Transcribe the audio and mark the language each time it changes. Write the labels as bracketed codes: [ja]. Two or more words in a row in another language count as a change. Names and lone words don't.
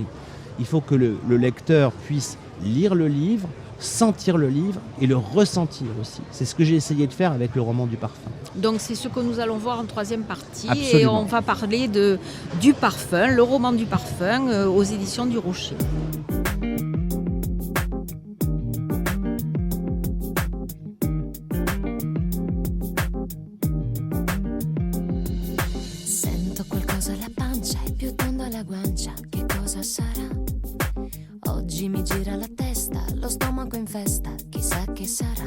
[fr] Il faut que le lecteur puisse lire le livre, sentir le livre et le ressentir aussi. C'est ce que j'ai essayé de faire avec le roman du parfum. Donc c'est ce que nous allons voir en troisième partie. Absolument. Et on va parler du parfum, le roman du parfum aux éditions du Rocher. [it] Sento qualcosa alla pancia e più tondo alla guancia, che cosa sarà? Oggi mi gira la testa, lo stomaco in festa, chissà che sarà.